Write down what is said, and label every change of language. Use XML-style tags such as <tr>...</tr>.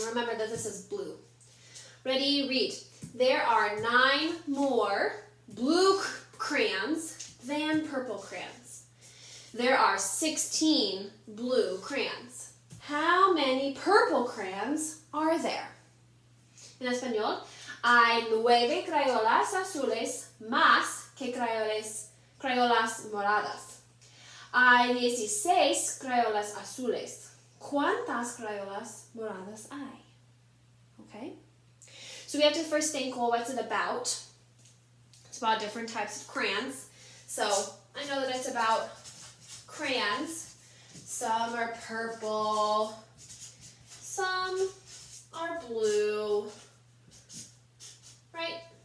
<en>Remember that this is blue. Ready, read. There are 9 more blue crayons than purple crayons. There are 16 blue crayons. How many purple crayons are there?</en> <es>En español, hay 9 crayolas azules más que crayolas moradas. Hay 16 crayolas azules. ¿Cuántas crayolas moradas hay?</es> <en>Okay? So we have to first think, well, what's it about? It's about different types of crayons. So I know that it's about crayons. Some are purple, some are blue, right?</en>